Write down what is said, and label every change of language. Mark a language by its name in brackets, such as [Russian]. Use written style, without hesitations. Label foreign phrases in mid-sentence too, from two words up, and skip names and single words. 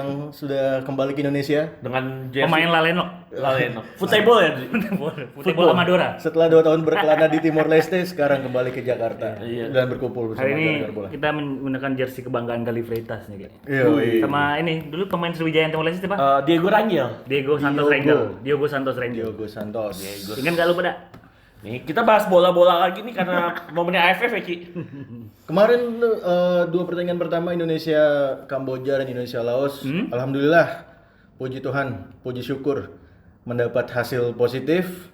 [Indonesian] yang sudah kembali ke Indonesia dengan Pemain Lalenok. Laleno. Football ya? Football Amadora. setelah 2 tahun berkelana di Timor Leste, sekarang kembali ke Jakarta Iya. dan berkumpul bersama Hari ini Gara-Gara Bola. kita menggunakan jersey kebanggaan Gali Freitas nih kayak. Yoi. Sama ini dulu pemain Sriwijaya yang Timor Leste siapa? Diego Rangel. Diogo Santos Rangel. Diogo Santos Rangel. Diogo Santos. Ingat gak lu pada? Nih, kita bahas bola-bola lagi nih karena momennya AFF ya, Ki. Kemarin 2 pertandingan pertama Indonesia Kamboja dan Indonesia Laos, alhamdulillah, puji Tuhan, puji syukur mendapat hasil positif.